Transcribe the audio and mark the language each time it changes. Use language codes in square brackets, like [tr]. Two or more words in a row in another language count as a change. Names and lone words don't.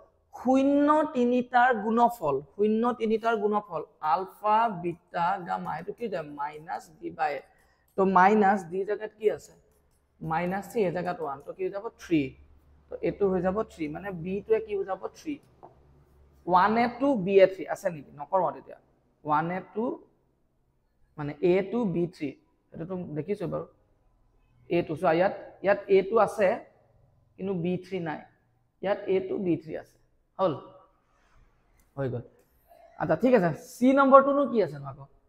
[as] 0 তিনিটাৰ গুণফল আলফা বিটা গামা এটো কি যায় -d/a তো -d জায়গাত কি আছে -3 এ জায়গাত 1 তো কি যাব 3 তো এটো হৈ যাব 3 মানে b টোৱে কি হৈ যাব 3 1a 2 b a 3 আছে নেকি নকৰো তেতিয়া 1a 2 মানে a 2 b 3 এটো তো দেখিছো বাৰু a2 so ইয়াত a2 আছে কিন্তু b3 নাই ইয়াত a2 b3 আছে হল হৈ গল আচ্ছা ঠিক আছে সি নম্বৰটোনো কি আছে আকৌ